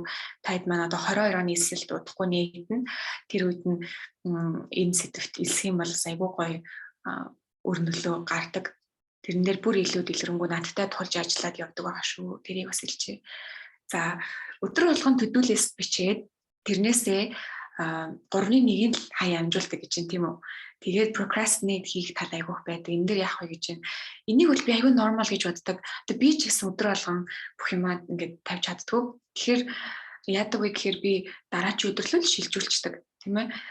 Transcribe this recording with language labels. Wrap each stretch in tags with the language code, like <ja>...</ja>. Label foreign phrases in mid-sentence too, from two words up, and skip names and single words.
<mn>Таад маань одоо 22 оны эсрэлт удахгүй нэгэн тэр үед нь энэ сэдвт илсэх юм бол айгүй гой өрнөлөө гардаг. Тэрэн дээр бүр илүү дэлгэрэнгүй надтай тулж ажиллаад явдаг байгаа шүү. Тэрийг бас хэлчихье. За өдөр болгон</mn> <en>to-do list</en> <mn>бичээд тэрнээсээ 3-ны 1-ийг л хаяа амжуулдаг гэж юм тийм үү. Тэгээд procrastinate хийх тал айгүйх байдаг. Энэ дээр яах вэ гэж байна. Энийг бол би айгүй нормал гэж боддог. Тэгээд би ч гэсэн өдөр болгон бүх юмаа ингээд тавьж чаддгүй. Тэгэхээр яадаг вэ гэхээр би дараачийн өдөрлөө шилжүүлчихдэг тийм ээ.</mn>